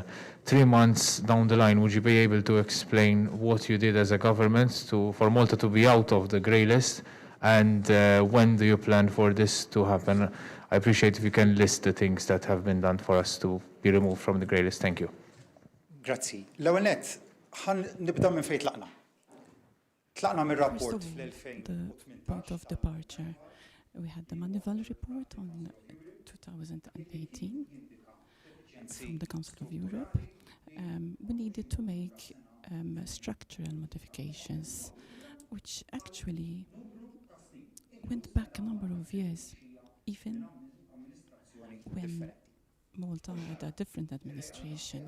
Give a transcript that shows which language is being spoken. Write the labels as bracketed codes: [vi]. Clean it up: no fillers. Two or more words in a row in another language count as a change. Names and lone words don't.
[en] 3 months down the line, would you be able to explain what you did as a government for Malta to be out of the grey list, and when do you plan for this to happen? I appreciate if you can list the things that have been done for us to be removed from the grey list. Thank you. [mt] Grazzi. L-ewwel nett, nibda minn fejn tlaqna. Tlaqna minn [en] First [mt] rapport [en] of all, the [mt] fl-2018. [en] point of departure. We had the Manival report on 2018 from the Council of Europe. We needed to make structural modifications, which actually went back a number of years, even when Malta had a different administration.